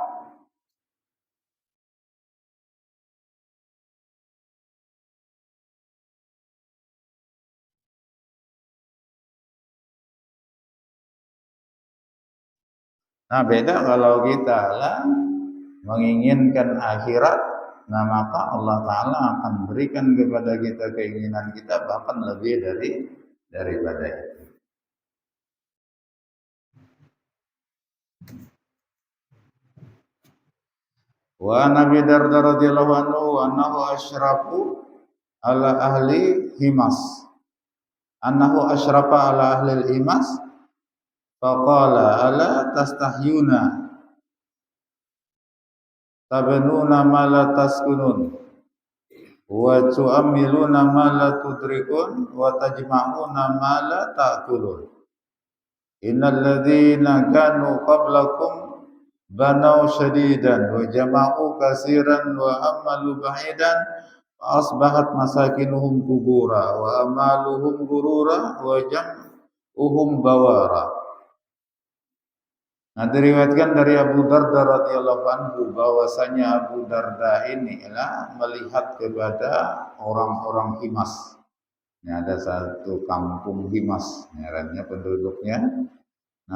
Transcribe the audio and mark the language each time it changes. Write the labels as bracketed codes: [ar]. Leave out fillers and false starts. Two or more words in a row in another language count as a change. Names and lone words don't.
[id] Nah, beda kalau kita lah menginginkan akhirat, nah maka Allah Ta'ala akan berikan kepada kita keinginan kita bahkan lebih daripada itu. [ar] و نبي الدرداء رضي الله عنه أنه أشرف على أهل حمص. أنه أشرف على أهل حمص فقال ألا تستحيون تبنون ما لا تسكنون وتؤملون ما لا تدركون وتجمعون ما لا تأكلون. إن الذين كانوا قبلكم بنوا شديدا وجمعوا كثيرا وأملوا بعيدا أصبحت مساكنهم قبورا وأملهم غرورا وجمعهم بورا. [id] Nah, diriwayatkan dari Abu Darda [ar] رضي الله عنه [id] bahwasanya Abu Darda ini melihat kepada orang-orang Himas. Ini ada satu kampung Himas, ngarannya penduduknya.